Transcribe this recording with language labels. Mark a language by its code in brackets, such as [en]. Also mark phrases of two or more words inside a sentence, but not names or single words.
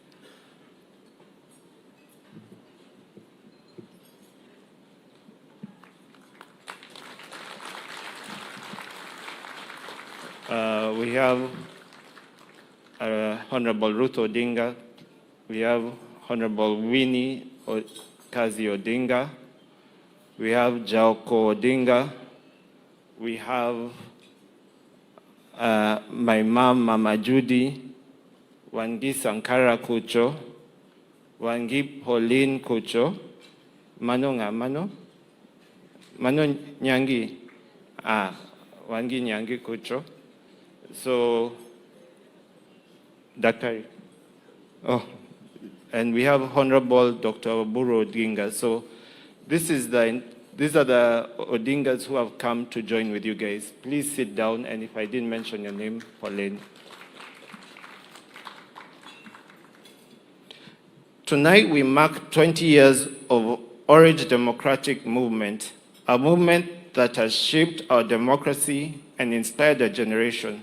[en] We have Honorable Ruto Odinga. We have Honorable Winnie Kazi Odinga. We have Jaoko Odinga. We have my mom, Mama Judy, Wangi Sankara Kucho, Wangi Pauline Kucho, Mano Nyangi, Wangi Nyangi Kucho. So, Dr. Oh, and we have Honorable Dr. Oburu Odinga. So, these are the Odingas who have come to join with you guys. Please sit down, and if I didn't mention your name, Pauline. Tonight we mark 20 years of Orange Democratic Movement, a movement that has shaped our democracy and inspired a generation.